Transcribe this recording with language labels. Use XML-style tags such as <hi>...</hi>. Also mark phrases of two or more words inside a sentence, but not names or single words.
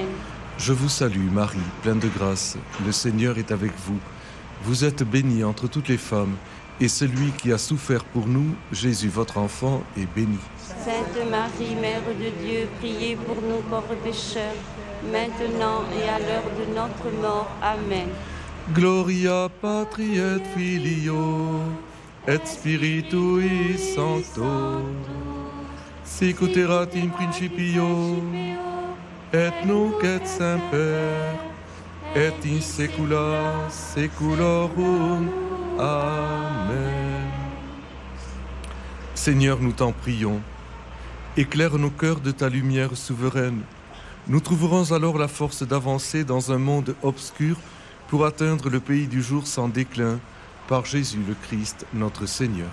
<fr>Je vous salue, Marie, pleine de grâce, le Seigneur est avec vous. Vous êtes bénie entre toutes les femmes, et celui qui a souffert pour nous, Jésus, votre enfant, est béni. Sainte Marie, Mère de Dieu, priez pour nous pauvres pécheurs, maintenant et à l'heure de notre mort. Amen.</fr> <la>Gloria patri et filio, et spiritui sancto, sic ut erat in principio, et nunc et semper, et in saecula saeculorum. Amen.</la> <fr>Seigneur, nous t'en prions. Éclaire nos cœurs de ta lumière souveraine. Nous trouverons alors la force d'avancer dans un monde obscur pour atteindre le pays du jour sans déclin, par Jésus le Christ, notre Seigneur.</fr>